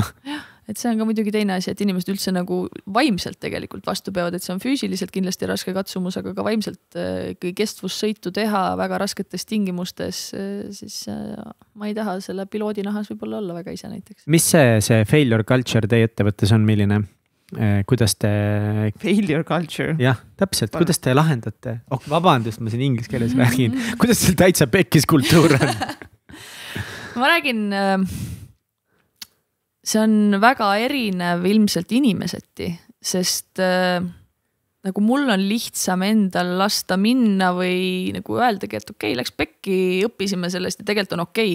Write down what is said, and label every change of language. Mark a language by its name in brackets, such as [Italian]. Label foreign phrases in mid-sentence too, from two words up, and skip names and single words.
[Estonian] Jah, et see on ka muidugi teine asi, et inimesed üldse nagu vaimselt tegelikult vastu peavad, et see on füüsiliselt kindlasti raske katsumus, aga ka vaimselt kui kestvussõitu teha väga rasketes tingimustes, siis ma ei taha selle piloodinahas võib-olla olla väga ise näiteks. Mis see [English] failure culture [Estonian] teie ettevõttes on, milline? Kuidas te... [English] Failure culture? [Estonian] Jah, täpselt. Kuidas te lahendate? Vabandust, ma siin inglise keeles räägin. Kuidas teil täitsa pekkis kultuur on? Ma räägin, see on väga erinev ilmselt inimeseti, sest nagu mul on lihtsam endal lasta minna või nagu öeldagi, et okei, läks pekki, õppisime sellest ja tegelikult on okei.